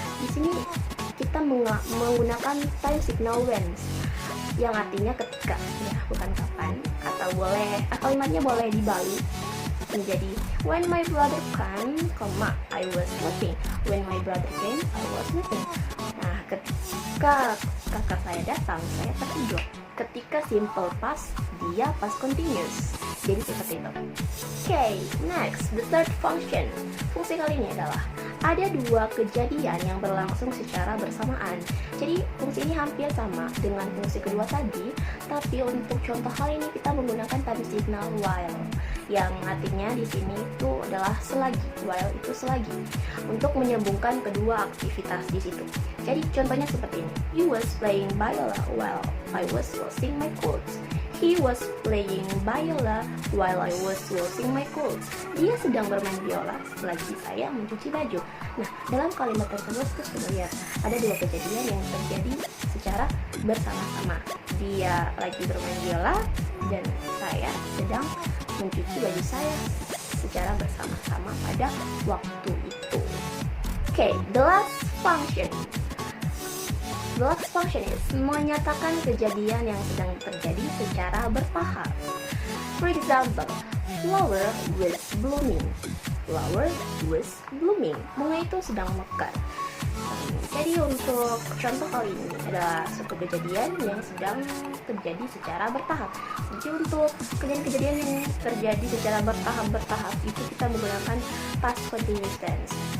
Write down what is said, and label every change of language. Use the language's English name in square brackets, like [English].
[Indonesian] Di sini kita menggunakan time signal when, yang artinya ketika, ya bukan kapan, atau kalimatnya boleh dibalik menjadi [English] when my brother came, I was sleeping. When my brother came, I was sleeping. [Indonesian] Nah, ketika kakak saya datang, saya tertidur. Ketika simple past, dia past continuous. Jadi seperti itu. [English] Okay, next, the third function. [Indonesian] Fungsi kali ini adalah ada dua kejadian yang berlangsung secara bersamaan. Jadi fungsi ini hampir sama dengan fungsi kedua tadi, tapi untuk contoh hal ini kita menggunakan time signal while, yang artinya di sini itu adalah selagi. While itu selagi, untuk menyambungkan kedua aktivitas di situ. Jadi contohnya seperti ini. [English] He was playing [Indonesian] biola [English] while I was washing my clothes. He was playing [Indonesian] biola [English] while I was washing my clothes. [Indonesian] Dia sedang bermain biola selagi saya mencuci baju. Nah, dalam kalimat tersebut terus kita lihat ada dua kejadian yang terjadi secara bersama-sama. Dia lagi bermain biola dan saya sedang mencuci baju saya secara bersama-sama pada waktu itu. [English] Okay, the last function. The last function is [Indonesian] menyatakan kejadian yang sedang terjadi secara bertahap. [English] For example, flower was blooming. Flower was blooming. [Indonesian] Bunga itu sedang mekar. Jadi untuk contoh kali ini adalah suatu kejadian yang sedang terjadi secara bertahap. Jadi untuk kejadian-kejadian yang terjadi secara bertahap itu kita menggunakan past continuous tense.